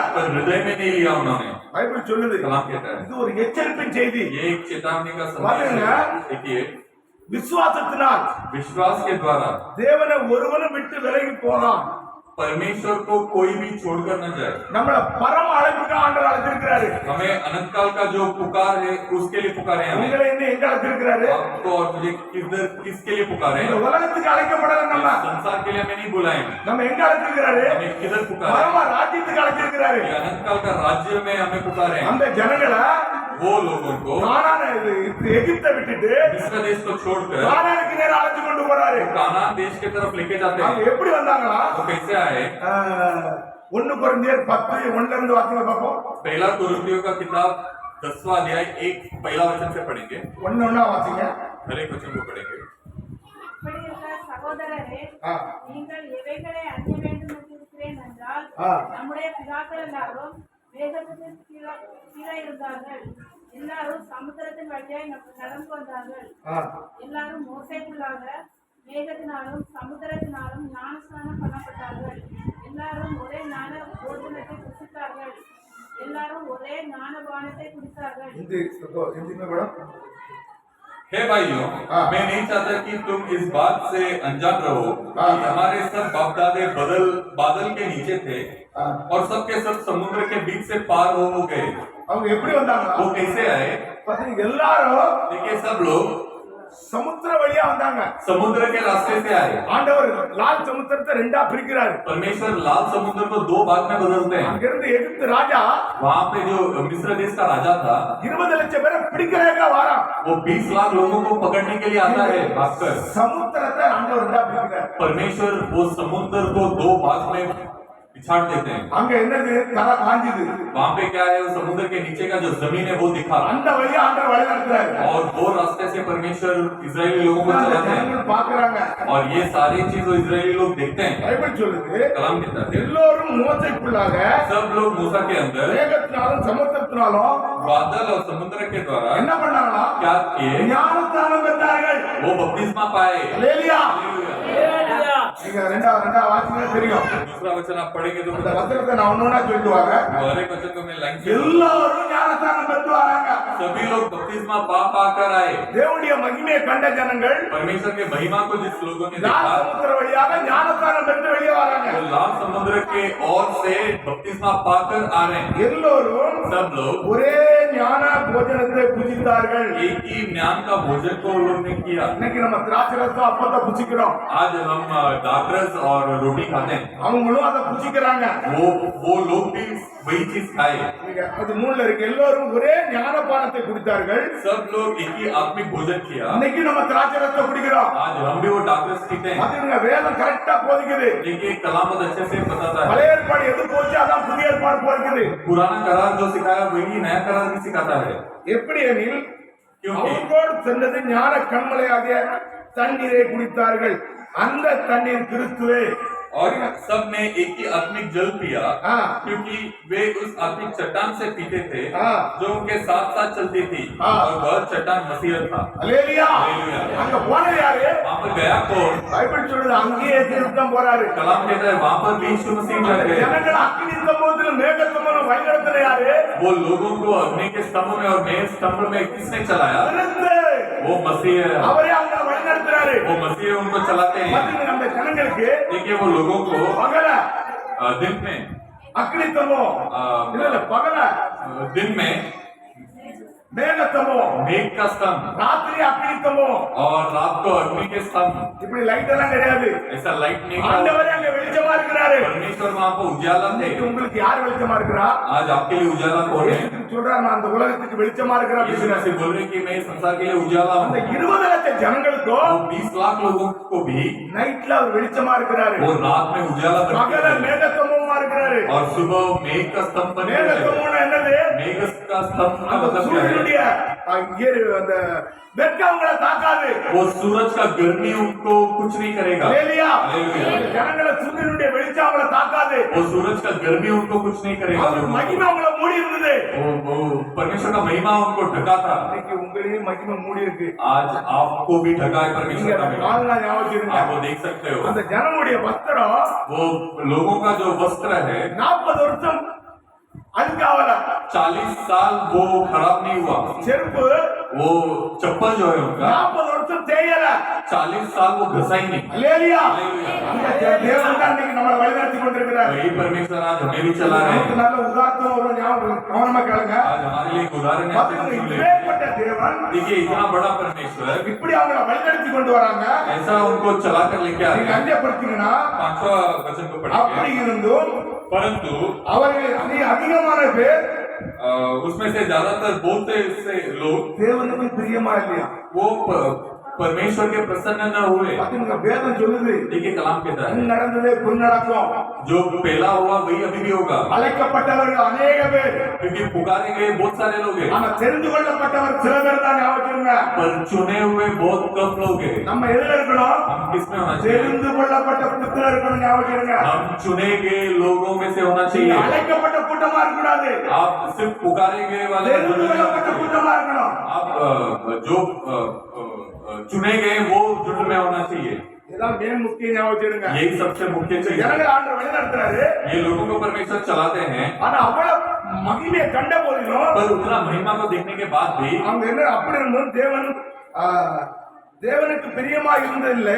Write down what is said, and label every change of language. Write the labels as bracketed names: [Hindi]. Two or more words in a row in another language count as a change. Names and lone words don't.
[Hindi] पर हृदय में नहीं लिया उन्होंने [Tamil] பைபிள் சொல்லுது [Hindi] कलाम कहता है [Tamil] இது ஒரு எச்சரிப்பின் செய்தி [Hindi] ये एक चेतावनी का संदेश है देखिए [Tamil] விசுவாசத்தினால் [Hindi] विश्वास के द्वारा [Tamil] தேவனை ஒருவனும் விட்டு விலகி போகலாம் [Hindi] परमेश्वर को कोई भी छोड़कर न जाए [Tamil] நம்மள பரம அழைப்புக்கு ஆண்டவர் அழைத்திருக்கிறாரு [Hindi] हमें अनंत काल का जो पुकार है उसके लिए पुकारे हमें [Tamil] உங்களை என்ன எங்க அழைத்திருக்கிறாரு [Hindi] आपको और मुझे किसके लिए पुकारे [Tamil] இந்த உலகத்துக்கு அழைக்கப்படல நம்ம [Hindi] इस संसार के लिए हमें नहीं बुलाए [Tamil] நம்ம எங்க அழைத்திருக்கிறாரு [Hindi] हमें किधर पुकारे [Tamil] பரம ராஜ்யத்துக்கு அழைத்திருக்கிறாரு [Hindi] ये अनंत काल का राज्य में हमें पुकारे [Tamil] அந்த ஜனங்களை [Hindi] वो लोगों को [Tamil] கானான் எகிப்தை விட்டுட்டு [Hindi] मिस्र देश को छोड़कर [Tamil] கானானுக்கு நேரா அழைச்சு கொண்டு போறாரு [Hindi] कानान देश की तरफ लेके जाते [Tamil] அவங்க [Hindi] हैं [Tamil] எப்படி வந்தாங்களா [Hindi] वो कैसे आए [Tamil] 1 கொரிந்தியர் 10 1ல இருந்து வாசிங்க பாப்போம் [Hindi] पहला कुरिन्थियों का किताब 10वां अध्याय एक पहला वचन से पढ़ेंगे [Tamil] ஒண்ணா வாசிங்க [Hindi] हर एक वचन को पढ़ेंगे [Tamil] அப்படி இருக்க சகோதரரே, ஆ. நீங்கள் எவைகளை அறிய வேண்டும் என்று இருக்கிறேன் என்றால், ஆ. நம்முடைய பிதாக்கள் எல்லாரும் வேதத்துக்கு கீழே இருந்தார்கள். எல்லாரும் சமுத்திரத்தின் வழியாய் நடந்து வந்தார்கள். எல்லாரும் மோசேக்குள்ளாக மேகத்தினாலும் சமுத்திரத்தினாலும் ஞானஸ்நானம் பண்ணப்பட்டார்கள். எல்லாரும் ஒரே ஞான போஜனத்தை புசித்தார்கள். எல்லாரும் ஒரே ஞானபானத்தை குடித்தார்கள். [Hindi] हिंदी में बड़ा हे भाइयों हाँ। मैं नहीं चाहता कि तुम इस बात से अनजान रहो हाँ। कि हमारे सब बाप दादे बादल के नीचे थे हाँ। और सबके सब समुद्र के बीच से पार हो गए [Tamil] அவங்க எப்படி வந்தாங்க [Hindi] वो कैसे आए [Tamil] பாத்தீங்க எல்லாரும் [Hindi] देखिए सब लोग [Tamil] சமுத்திர வழியா வந்தாங்க [Hindi] समुद्र के रास्ते से आए [Tamil] ஆண்டவர் லால் சமுத்திரத்தை ரெண்டா பிரிக்கிறாரு [Hindi] परमेश्वर लाल समुद्र को दो भाग में बदलते हैं [Tamil] அங்கிருந்து எகிப்து ராஜா [Hindi] वहाँ पे जो मिस्र देश का राजा था [Tamil] 20 லட்சம் பேரை பிடிக்கிறதுக்கா வாரான் [Hindi] वो 20 लाख लोगों को पकड़ने के लिए आता है भागकर [Tamil] சமுத்திரத்தை ஆண்டவர் ரெண்டா பிரிக்கிறார் [Hindi] परमेश्वर वो समुद्र को दो भाग में पिछाड़ देते हैं [Tamil] அங்க என்னது தர காஞ்சுது [Hindi] वहाँ पे क्या है वो समुद्र के नीचे का जो जमीन है वो दिखा [Tamil] அந்த வழியா ஆண்டவர் வழி நடத்துறாரு [Hindi] और वो रास्ते से परमेश्वर इजरायली लोगों को [Tamil] அந்த [Hindi] चलाते हैं [Tamil] ஜனங்கள் பாக்குறாங்க [Hindi] और ये सारी चीज वो इजरायली लोग देखते हैं [Tamil] பைபிள் சொல்லுது [Hindi] कलाम कहता है [Tamil] எல்லோரும் மோசைக்குள்ளாக [Hindi] सब लोग मूसा के अंदर [Tamil] மேகத்தினாலும் சமுத்திரத்தினாலும் [Hindi] बादल और समुद्र के द्वारा [Tamil] என்ன பண்ணாங்களா [Hindi] क्या किए [Tamil] ஞானஸ்நானம் பெற்றார்கள் [Hindi] वो बपतिस्मा पाए [Tamil] அல்லேலூயா நீங்க ரெண்டா வாசிங்கன்னா தெரியும். [Hindi] दूसरा वचन आप पढ़ेंगे तो [Tamil] அந்த வசனத்தை நான் ஒன்னொன்னா சொல்லிட்டு வரேன். [Hindi] वो हर एक वचन को मैं लाइन से [Tamil] எல்லாரும் ஞானஸ்நானம் பெற்று வராங்க. [Hindi] सभी लोग बपतिस्मा पा पाकर आए। [Tamil] தேவனுடைய மகிமையை கண்ட ஜனங்கள் [Hindi] परमेश्वर के महिमा को जिस लोगों ने देखा [Tamil] சமுத்திர வழியாக ஞானஸ்நானம் பெற்று வெளியே வராங்க. [Hindi] वो लाल समुद्र के ओर से बपतिस्मा पाकर आ रहे हैं। [Tamil] எல்லோரும் [Hindi] सब लोग [Tamil] ஒரே ஞான போஜனத்தை புசித்தார்கள். [Hindi] एक ही ज्ञान का भोजन को उन लोगों ने किया। [Tamil] இன்னைக்கு நம்ம திராட்சை ரசம் அப்பத்தை புசிக்கிறோம். [Hindi] आज हम दाखरस और रोटी खाते हैं। [Tamil] அவங்களும் அதை புசிக்கிறாங்க. [Hindi] वो लोग भी वही चीज खाए। [Tamil] அது 3ல இருக்கு. எல்லோரும் ஒரே ஞானபானத்தை குடித்தார்கள். [Hindi] सब लोग एक ही आत्मिक भोजन किया। [Tamil] இன்னைக்கு நம்ம திராட்சை ரசத்தை குடிக்கிறோம். [Hindi] आज हम भी वो दाखरस पीते हैं। [Tamil] அதுங்க வேதம் கரெக்டா போதிக்குது. [Hindi] देखिए कलामत अच्छे से बताता है। [Tamil] பழைய ஏற்பாடு எது போச்சு அதான் புதிய ஏற்பாடு போஇருக்குது. [Hindi] पुराना करार जो सिखाया वही नया करार भी सिखाता है। [Tamil] எப்படி எனில் [Hindi] क्योंकि [Tamil] அவர்களோடு சென்றது ஞான கண்மலையாகிய தண்ணீரை குடித்தார்கள். அந்த தண்ணீர் கிறிஸ்துவே. [Hindi] और सब ने एक ही आत्मिक जल पिया हाँ। क्योंकि वे उस आत्मिक चट्टान से पीते थे हाँ। जो उनके साथ साथ चलती थी हाँ। और वह चट्टान मसीह था। [Tamil] அல்லேலூயா. அல்லேலூயா। அங்க போனது யாரு? [Hindi] वहाँ पर गया कौन? [Tamil] பைபிள் சொல்லுது அங்கேயே திருத்தம் போறாரு. [Hindi] कलाम कहता है वहाँ पर भी यीशु मसीह जा रहे हैं। [Tamil] ஜனங்கள் அக்கினி ஸ்தம்பத்துல மேக ஸ்தம்பம் வழிநடத்தின யாரு? [Hindi] वो लोगों को अग्नि के स्तंभ में और मेघ स्तंभ में किसने चलाया? [Tamil] கிறிஸ்து. [Hindi] वो मसीह है। [Tamil] அவரே அவங்க வழிநடத்துறாரு. [Hindi] वो मसीह उनको चलाते हैं। [Tamil] மத்திய நம்ம ஜனங்களுக்கு [Hindi] देखिए वो लोगों को [Tamil] பகல [Hindi] दिन में [Tamil] அக்கினி ஸ்தம்பம் இல்ல பகல [Hindi] दिन में [Tamil] மேக ஸ்தம்பம் [Hindi] मेघ का स्तंभ [Tamil] ராத்திரி அக்கினி ஸ்தம்பம் [Hindi] और रात को अग्नि के स्तंभ। [Tamil] இப்படி லைட் எல்லாம் கிடையாது. [Hindi] ऐसा लाइट नहीं था। [Tamil] ஆண்டவரே அங்க வெளிச்சமா இருக்கிறாரு. [Hindi] परमेश्वर वहाँ पर उजाला थे। [Tamil] உங்களுக்கு யார் வெளிச்சமா இருக்கிறா? [Hindi] आज आपके लिए उजाला कौन है? [Tamil] சொல்றாரு நான் அந்த உலகத்துக்கு வெளிச்சமா இருக்கிறேன் [Hindi] यीशु [Tamil] அப்படிங்கிறாரு. [Hindi] मसीह बोल रहे हैं कि मैं इस संसार के लिए उजाला हूँ। [Tamil] அந்த 20 லட்சம் ஜனங்களுக்கும் [Hindi] वो 20 लाख लोगों को भी [Tamil] நைட்ல அவர் வெளிச்சமா இருக்கிறாரு. [Hindi] वो रात में उजाला [Tamil] பகல [Hindi] करते हैं [Tamil] மேக ஸ்தம்பமா இருக்கிறாரு. [Hindi] और सुबह मेघ का स्तंभ बने [Tamil] மேக [Hindi] हुए हैं। [Tamil] ஸ்தம்பம்னா என்னது? [Hindi] मेघ का स्तंभ का [Tamil] அந்த [Hindi] मतलब क्या है? [Tamil] சூரியனுடைய அந்த வெட்கங்களை தாக்காது. [Hindi] वो सूरज का गर्मी उनको कुछ नहीं करेगा। [Tamil] அல்லேலூயா. அல்லேலூயா। அந்த ஜனங்களை சூரியனுடைய வெளிச்சம் அவங்களை தாக்காது. [Hindi] वो सूरज का गर्मी उनको कुछ नहीं करेगा। [Tamil] அவர் மகிமை அவங்களை மூடி இருந்தது. [Hindi] वो परमेश्वर का महिमा उनको ढका था। [Tamil] இன்னைக்கு உங்களையும் மகிமை மூடி இருக்கு. [Hindi] आज आपको भी ढका है [Tamil] நீங்க [Hindi] परमेश्वर का [Tamil] அந்த [Hindi] महिमा। [Tamil] காலனா ஞாபகம் [Hindi] आप [Tamil] வச்சிருங்க. [Hindi] वो देख सकते हो। [Tamil] அந்த ஜனமுடைய வஸ்திரம் [Hindi] वो लोगों का जो वस्त्र है [Tamil] 40 வருஷம் அழுக்காவல. [Hindi] 40 साल वो खराब नहीं हुआ। [Tamil] செருப்பு [Hindi] वो चप्पल जो है उनका [Tamil] 40 வருஷம் தேயல. [Hindi] 40 साल वो घसा ही नहीं। [Tamil] அல்லேலூயா. அல்லேலூயா। அந்த தேவன் தான் இன்னைக்கு நம்மளை வழிநடத்தி கொண்டிருக்கிறார். [Hindi] वही परमेश्वर आज हमें भी चला रहे [Tamil] நமக்கு [Hindi] हैं। [Tamil] நல்ல உதாரணம் ஒரு ஞாபகம் கவனமா கேளுங்க. [Hindi] आज हमारे लिए एक उदाहरण है। [Tamil] பாத்தீங்கன்னா இப்பேற்பட்ட தேவன் [Hindi] देखिए इतना बड़ा परमेश्वर [Tamil] இப்படி அவங்களை வழிநடத்தி கொண்டு வராங்க. [Hindi] ऐसा उनको चला कर लेके आ [Tamil] நீங்க [Hindi] रहे हैं। [Tamil] அஞ்சப்படுத்தீங்கன்னா [Hindi] 5वां वचन को [Tamil] அப்படி [Hindi] पढ़ेंगे। [Tamil] இருந்தும் [Hindi] परंतु [Tamil] அவர்கள் அதிகமான பேர் [Hindi] उसमें से ज्यादातर बोलते से लोग [Tamil] தேவனுக்கு பிரியமா இல்லையா? [Hindi] वो परमेश्वर के प्रसन्न न हुए। [Tamil] பாத்தீங்கன்னா வேதம் சொல்லுது [Hindi] देखिए कलाम कहता है [Tamil] நடந்ததே பொன் நடக்கும். [Hindi] जो पहला हुआ वही अभी भी होगा। [Tamil] அழைக்கப்பட்டவர்கள் अनेक பேர். [Hindi] क्योंकि पुकारे गए बहुत सारे लोग हैं [Tamil] ஆனா தெரிந்து கொள்ளப்பட்டவர் சில பேர் தான் ஞாபகம். [Hindi] पर चुने हुए बहुत कम लोग हैं। [Tamil] நம்ம எதுல இருக்கணும்? [Hindi] हम किसमें होना चाहिए? [Tamil] தெரிந்து கொள்ளப்பட்ட புத்திர இருக்கணும் ஞாபகம். [Hindi] हम चुने गए लोगों में से होना चाहिए। [Tamil] அழைக்கப்பட்ட கூட்டமா இருக்கக்கூடாது. [Hindi] आप सिर्फ पुकारे गए वाले [Tamil] தெரிந்து [Hindi] जुड़े [Tamil] கொள்ளப்பட்ட [Hindi] नहीं। [Tamil] கூட்டமா இருக்கணும். [Hindi] आप जो चुने गए वो जुड़ में होना चाहिए। [Tamil] இதான் மேல் முக்கிய ஞாபகம். [Hindi] यही सबसे मुख्य चीज है। [Tamil] ஜனங்கள் ஆண்டவர் வழிநடத்துறாரு. [Hindi] ये लोगों को परमेश्वर चलाते हैं [Tamil] ஆனா அவ்வளவு மகிமையை கண்ட போதிலும் [Hindi] पर उतना महिमा को देखने के बाद भी [Tamil] அவங்க என்ன அப்படி இருந்தும் தேவனுக்கு பிரியமா இருந்ததில்லை.